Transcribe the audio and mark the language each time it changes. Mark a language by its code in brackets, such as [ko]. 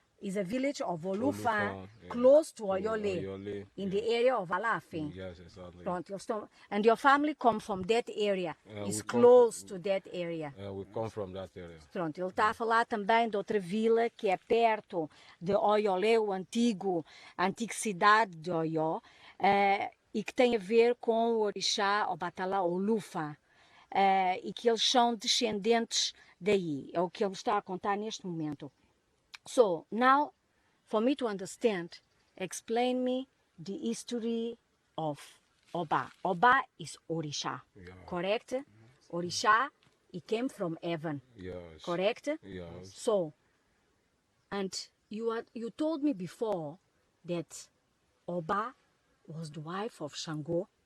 [en] Is a village of Olufan, close to Oyole, in the area of Alafin. Yes, exactly. Pronto, and your family come from that area. It's close to that area. We come from that area. [pt] Pronto, ele está a falar também de outra vila que é perto de Oyole, a antiga cidade de Oyo, e que tem a ver com o orixá Obatala Olufan, e que eles são descendentes daí. É o que ele está a contar neste momento. [en] So, now, for me to understand, explain me the history of Oba. Oba is Orisha, correct? Orisha, it came from heaven, correct? Yes. So, and you told me before that Oba was the wife of Shango.